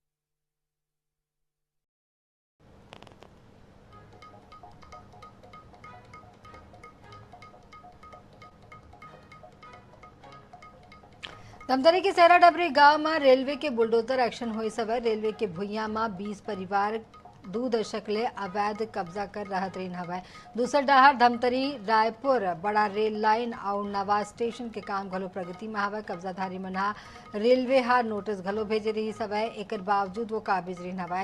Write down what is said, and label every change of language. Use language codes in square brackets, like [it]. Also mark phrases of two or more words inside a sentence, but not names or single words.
[hne] धमतरी के सेरा डबरी गांव में रेलवे के बुलडोजर एक्शन हुई सब है। रेलवे के भुइया में 20 परिवार दू दशक ले अवैध कब्जा कर रहत रही हवै। दूसर डहर धमतरी रायपुर बड़ा रेल लाइन और नवा स्टेशन के काम घलो प्रगति में हवै। कब्जाधारी मन हा रेलवे हा नोटिस घलो भेजे रही हवै, एकर बावजूद वो काबिज रही हवै।